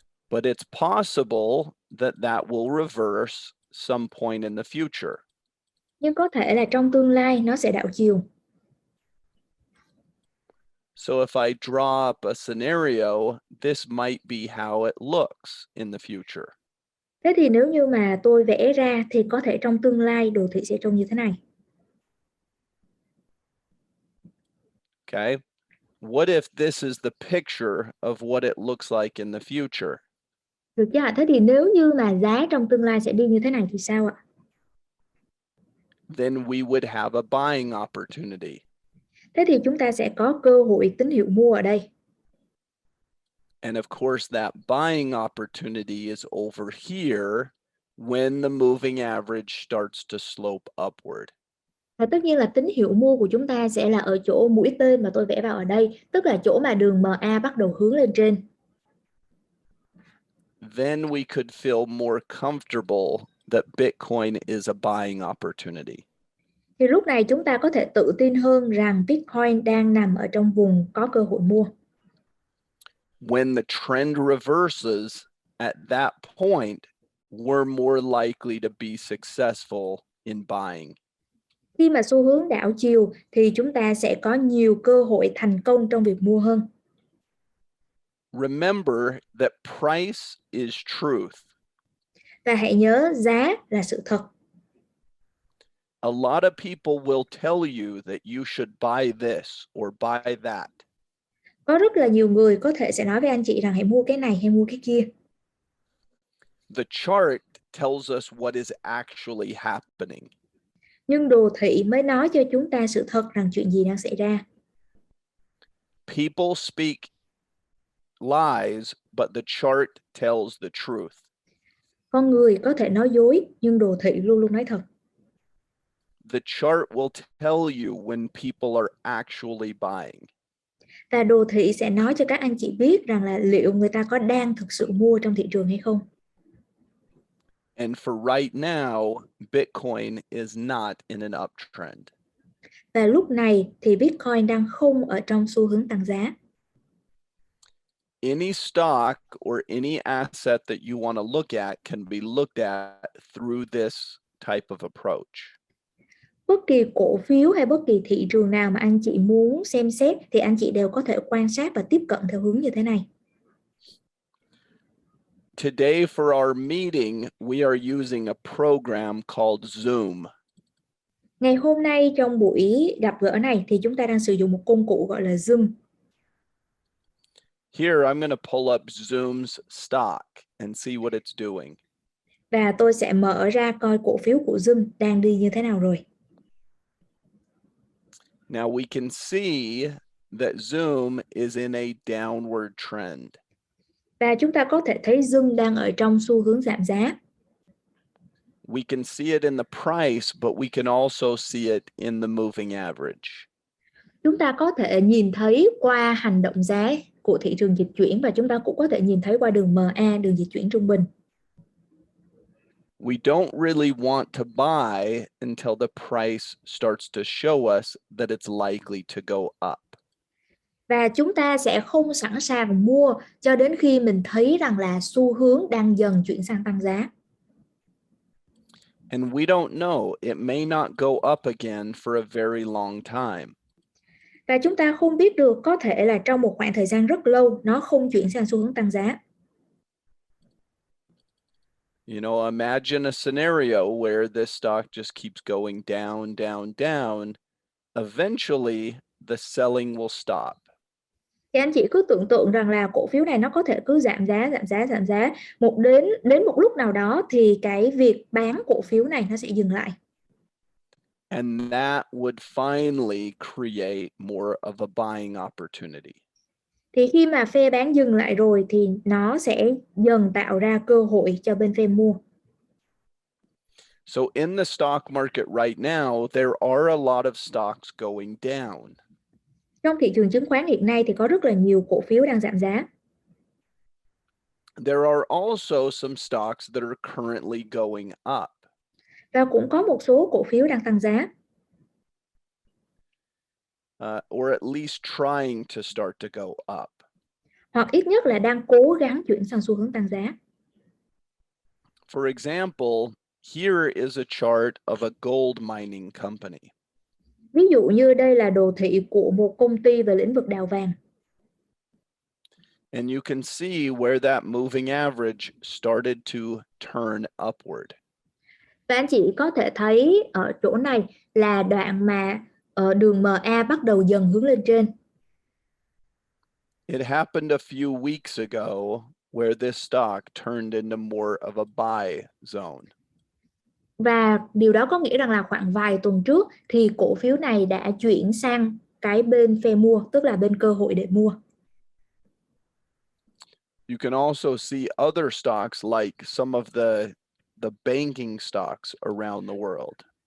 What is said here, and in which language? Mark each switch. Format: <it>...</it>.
<en>But it's possible that will reverse some point in the future.</en> <vi>Nhưng có thể là trong tương lai nó sẽ đảo chiều.</vi> <en>So if I draw up a scenario, this might be how it looks in the future.</en> <vi>Thế thì nếu như mà tôi vẽ ra thì có thể trong tương lai đồ thị sẽ trông như thế này.</vi> <en>Okay. What if this is the picture of what it looks like in the future?</en> <vi>Được chưa ạ? Thế thì nếu như mà giá trong tương lai sẽ đi như thế này thì sao ạ?</vi> <en>Then we would have a buying opportunity.</en> <vi>Thế thì chúng ta sẽ có cơ hội tín hiệu mua ở đây.</vi> <en>And of course, that buying opportunity is over here when the moving average starts to slope upward.</en> <vi>Và tất nhiên là tín hiệu mua của chúng ta sẽ là ở chỗ mũi tên mà tôi vẽ vào ở đây, tức là chỗ mà đường MA bắt đầu hướng lên trên.</vi> <en>Then we could feel more comfortable that Bitcoin is a buying opportunity.</en> <vi>Thì lúc này chúng ta có thể tự tin hơn rằng Bitcoin đang nằm ở trong vùng có cơ hội mua.</vi> <en>When the trend reverses, at that point, we're more likely to be successful in buying.</en> <vi>Khi mà xu hướng đảo chiều thì chúng ta sẽ có nhiều cơ hội thành công trong việc mua hơn.</vi> <en>Remember that price is truth.</en> <vi>Và hãy nhớ giá là sự thật.</vi> <en>A lot of people will tell you that you should buy this or buy that.</en> <vi>Có rất là nhiều người có thể sẽ nói với anh chị rằng hãy mua cái này hay mua cái kia.</vi> <en>The chart tells us what is actually happening.</en> <vi>Nhưng đồ thị mới nói cho chúng ta sự thật rằng chuyện gì đang xảy ra.</vi> <en>People speak lies, but the chart tells the truth.</en> <vi>Con người có thể nói dối, nhưng đồ thị luôn luôn nói thật.</vi> <en>The chart will tell you when people are actually buying.</en> <vi>Và đồ thị sẽ nói cho các anh chị biết rằng là liệu người ta có đang thực sự mua trong thị trường hay không.</vi> <en>And for right now, Bitcoin is not in an uptrend.</en> <vi>Và lúc này thì Bitcoin đang không ở trong xu hướng tăng giá.</vi> <en>Any stock or any asset that you want to look at can be looked at through this type of approach.</en> <vi>Bất kỳ cổ phiếu hay bất kỳ thị trường nào mà anh chị muốn xem xét thì anh chị đều có thể quan sát và tiếp cận theo hướng như thế này.</vi> <en>Today for our meeting, we are using a program called Zoom.</en> <vi>Ngày hôm nay trong buổi gặp gỡ này thì chúng ta đang sử dụng một công cụ gọi là Zoom.</vi> <en>Here, I'm going to pull up Zoom's stock and see what it's doing.</en> <vi>Và tôi sẽ mở ra coi cổ phiếu của Zoom đang đi như thế nào rồi.</vi> <en>Now we can see that Zoom is in a downward trend.</en> <vi>Và chúng ta có thể thấy Zoom đang ở trong xu hướng giảm giá.</vi> <en>We can see it in the price, but we can also see it in the moving average.</en> <vi>Chúng ta có thể nhìn thấy qua hành động giá của thị trường dịch chuyển và chúng ta cũng có thể nhìn thấy qua đường MA, đường dịch chuyển trung bình.</vi> <en>We don't really want to buy until the price starts to show us that it's likely to go up.</en> <vi>Và chúng ta sẽ không sẵn sàng mua cho đến khi mình thấy rằng là xu hướng đang dần chuyển sang tăng giá.</vi> <en>And we don't know, it may not go up again for a very long time.</en> <vi>Và chúng ta không biết được, có thể là trong một khoảng thời gian rất lâu nó không chuyển sang xu hướng tăng giá.</vi> <en>You know, imagine a scenario where this stock just keeps going down, down, down. Eventually, the selling will stop.</en> <vi>Thì anh chị cứ tưởng tượng rằng là cổ phiếu này nó có thể cứ giảm giá, giảm giá, giảm giá. Đến một lúc nào đó thì cái việc bán cổ phiếu này nó sẽ dừng lại.</vi> <en>And that would finally create more of a buying opportunity.</en> <vi>Thì khi mà phe bán dừng lại rồi thì nó sẽ dần tạo ra cơ hội cho bên phe mua.</vi> <en>So in the stock market right now, there are a lot of stocks going down.</en> <vi>Trong thị trường chứng khoán hiện nay thì có rất là nhiều cổ phiếu đang giảm giá.</vi> <en>There are also some stocks that are currently going up.</en> <vi>Và cũng có một số cổ phiếu đang tăng giá.</vi> <en>Or at least trying to start to go up.</en> <vi>Hoặc ít nhất là đang cố gắng chuyển sang xu hướng tăng giá.</vi> <en>For example, here is a chart of a gold mining company.</en> <vi>Ví dụ như đây là đồ thị của một công ty về lĩnh vực đào vàng.</vi> <en>And you can see where that moving average started to turn upward.</en> <vi>Và anh chị có thể thấy ở chỗ này là đoạn mà đường MA bắt đầu dần hướng lên trên.</vi> <en>It happened a few weeks ago where this stock turned into more of a buy zone.</en> <vi>Và điều đó có nghĩa rằng là khoảng vài tuần trước thì cổ phiếu này đã chuyển sang cái bên phe mua, tức là bên cơ hội để mua.</vi> <en>You can also see other stocks like some of the banking stocks around the world.</en>